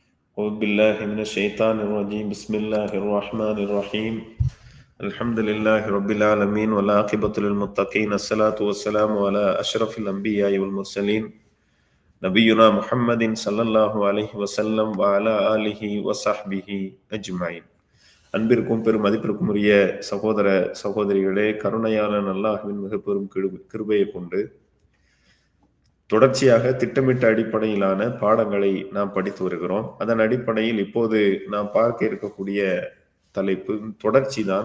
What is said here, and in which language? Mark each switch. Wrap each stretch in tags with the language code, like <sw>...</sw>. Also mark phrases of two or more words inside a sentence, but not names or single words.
<ar>أعوذ بالله من الشيطان الرجيم بسم الله الرحمن الرحيم الحمد لله رب العالمين والعاقبة للمتقين الصلاة والسلام على أشرف الأنبياء والمرسلين نبينا محمد صلى الله عليه وسلم وعلى آله وصحبه أجمعين.</ar> <ta>அன்பிற்கும் பெரும் மதிப்பிற்கும் உரிய சகோதர சகோதரிகளே, கருணையாளன் அல்லாஹ்வின் மிக பெரும் கிருபையை கொண்டு தொடர்ச்சியாக திட்டமிட்ட அடிப்படையிலான பாடங்களை நாம் படித்து வருகிறோம். அதன் அடிப்படையில் இப்போது நாம் பார்க்க இருக்கக்கூடிய தலைப்பு தொடர்ச்சி தான்.</ta>